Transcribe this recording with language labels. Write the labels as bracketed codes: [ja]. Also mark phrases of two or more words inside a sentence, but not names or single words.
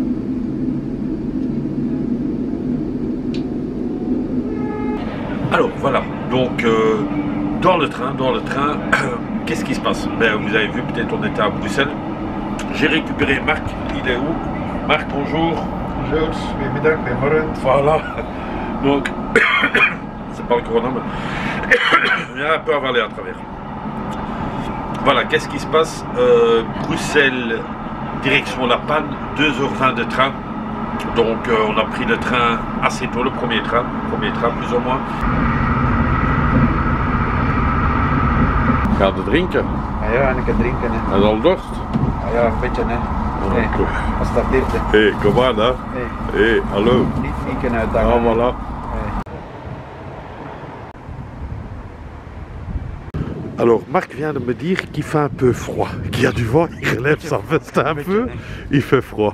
[fr] Alors voilà, donc dans le train, qu'est-ce qui se passe? Ben, vous avez vu, peut-être on était à Bruxelles. J'ai récupéré Marc, il est où? Marc, bonjour. Bonjour, [nl] goedemiddag, goedemorgen. [fr] Voilà, donc, c'est pas le corona, mais il y a un peu avalé à travers. Voilà, qu'est-ce qui se passe? Bruxelles, direction La Panne, 2h20 de train. Donc on a pris le train assez tôt, le premier train plus ou moins. [nl] Gaat het drinken? Ah ja, en ik kan drinken. Hè. Hij is al dorst? Ah ja, een beetje. Hè. Hey, als dat leeft. Hé, hey, kom aan hè. Hey, hallo. Niet kunnen uitdagen. [fr] Ah, voilà. Alors, Marc vient de me dire qu'il fait un peu froid, qu'il y a du vent, il relève sa veste un peu, il fait froid.